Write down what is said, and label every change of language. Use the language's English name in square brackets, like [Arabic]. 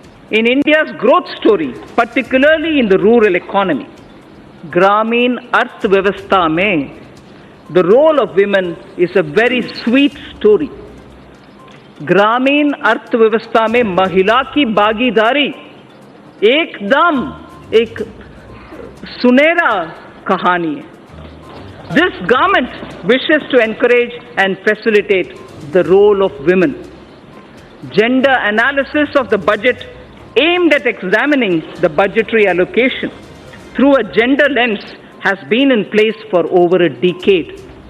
[English] In India's growth story, particularly in the rural economy, [Hindi] Gramin Arthvyavastha mein, [English] the role of women is a very sweet story. [Hindi] ग्रामीण अर्थव्यवस्था में महिला की भागीदारी एकदम एक सुनहरा कहानी है. [English] This government wishes to encourage and facilitate the role of women. Gender analysis of the budget aimed at examining the budgetary allocation through a gender lens has been in place for over a decade.